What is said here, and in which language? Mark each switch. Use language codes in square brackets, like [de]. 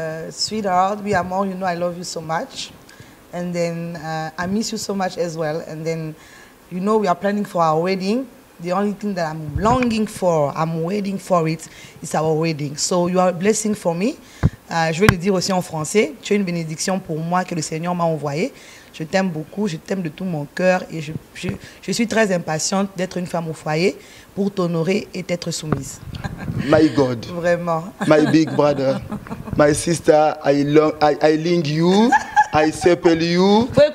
[en] Sweetheart, we are more, you know, I love you so much. And then I miss you so much as well. And then, you know, we are planning for our wedding. The only thing that I'm longing for, I'm waiting for it, is our wedding. So you are a blessing for me. [fr] Je vais le dire aussi en français. Tu es une bénédiction pour moi que le Seigneur m'a envoyée. Je t'aime beaucoup, je t'aime de tout mon cœur et je suis très impatiente d'être une femme au foyer pour t'honorer et t'être soumise. [en] My God. [fr] Vraiment. [en] My big brother. My sister, I link you, I support you.